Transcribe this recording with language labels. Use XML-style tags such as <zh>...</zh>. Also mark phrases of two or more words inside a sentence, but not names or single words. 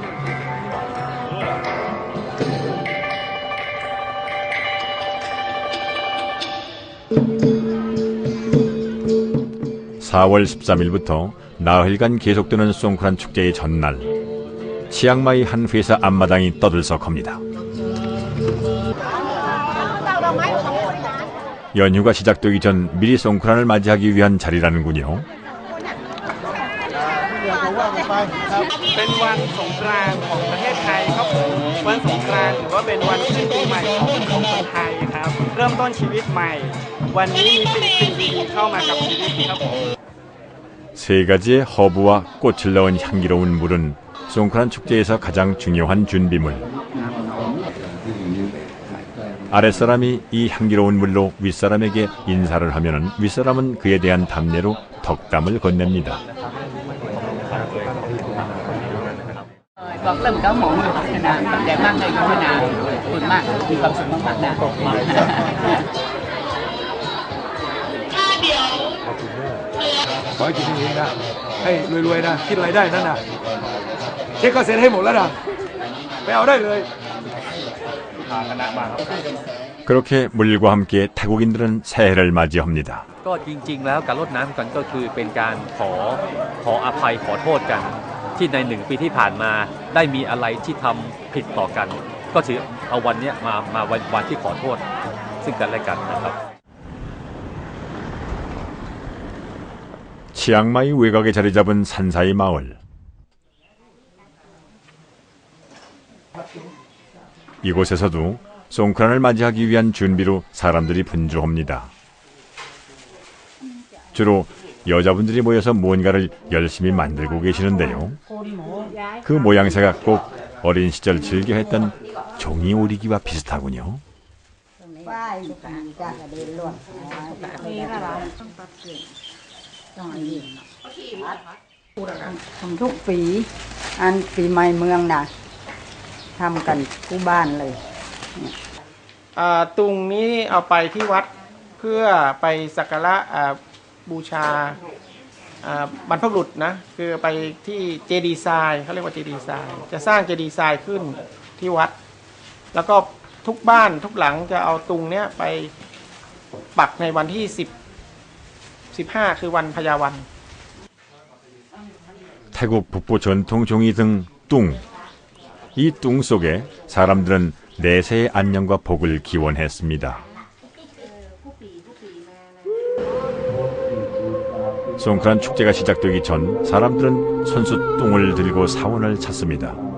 <ko>(4월 13일부터) 나흘간 계속되는 송크란 축제의 전날, 치앙마이 한 회사 앞마당이 떠들썩합니다. 연휴가 시작되기 전 미리 송크란을 맞이하기 위한 자리라는군요.</ko> <th>เป็นวันสงกรานต์ของประเทศไทยครับผมวันสงกรานต์ถือว่าเป็นวันขึ้นปีใหม่ของคนไทยครับเริ่มต้นชีวิตใหม่วันนี้มีสิ่งดีๆเข้ามากับชีวิตครับผม</th> <ko>세 가지의 허브와 꽃을 넣은 향기로운 물은 송크란 축제에서 가장 중요한 준비물. 아랫사람이 이 향기로운 물로 윗사람에게 인사를 하면 윗사람은 그에 대한 답례로 덕담을 건넵니다.</ko> <th>บอกเริ่มเก้าโมงอยู่นะแต่มากเลยก็ไม่นานคุณมากมีความสุขมากๆนะ ขอให้กินอย่างนี้นะให้รวยๆนะคิดอะไรได้นั่นนะเช็คก็เซ็นให้หมดแล้วนะไปเอาได้เลย</th> <ko>그렇게 물과 함께 태국인들은 새해를 맞이합니다.</ko> <th>ก็จริงๆแล้วการรดน้ำกันก็คือเป็นการขออภัยขอโทษกันที่ใน1 ปีที่ผ่านมาได้มีอะไรที่ทำผิดต่อกันก็ถือเอาวันนี้มาวันที่ขอโทษซึ่งกันและกันนะครับ</th> <ko>치앙마이 외곽에 자리 잡은 산사이 마을. 이곳에서도 송크란을 맞이하기 위한 준비로 사람들이 분주합니다. 주로 여자분들이 모여서 무언가를 열심히 만들고 계시는데요. 그 모양새가 꼭 어린 시절 즐겨 했던 종이 오리기와 비슷하군요.</ko> <th>ของทุกปีอันปีใหม่เมืองน่ะทำกันทุกบ้านเลย ตุงนี้เอาไปที่วัดเพื่อไปสักการะบูชาบรรพบุรุษนะคือไปที่เจดีย์ทรายเขาเรียกว่าเจดีย์ทรายจะสร้างเจดีย์ทรายขึ้นที่วัดแล้วก็ทุกบ้านทุกหลังจะเอาตุงเนี้ยไปปักในวันที่15คือวันพญาวัน</th> <ko>태국 북부 전통 종이 등 뚱. 이 뚱 속에 사람들은 내세의 안녕과 복을 기원했습니다. 송크란 축제가 시작되기 전 사람들은 손수 뚱을 들고 사원을 찾습니다.</ko>